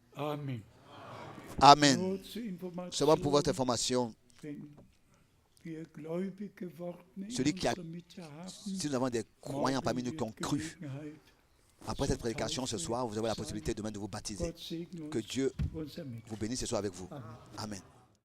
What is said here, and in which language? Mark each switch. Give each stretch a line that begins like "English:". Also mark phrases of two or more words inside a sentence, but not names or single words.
German: Amen. Amen. Nur zur Information,
French: Seulement pour votre information,
German: wenn wir gläubig geworden in
French: celui qui a,
German: unserer Mitte haben,
French: si nous avons des croyants parmi nous qui ont cru,
German: Gelegenheit,
French: après cette prédication ce soir, vous avez la possibilité demain de vous baptiser.
German: Gott segne
French: Que
German: uns
French: Dieu
German: unser Mit.
French: vous bénisse et soit avec vous. Amen.